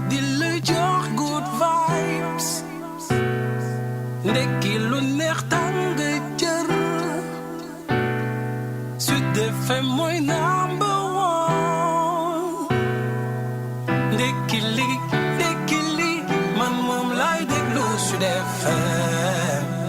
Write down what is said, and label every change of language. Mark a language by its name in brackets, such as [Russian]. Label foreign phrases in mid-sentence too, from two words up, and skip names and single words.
[Wolof] lay jox [English] good vibes [Wolof] ndekki lu neex tàng jër Sud FM mooy [English] number one [Wolof] ndekki li man moom lay déglu Sud FM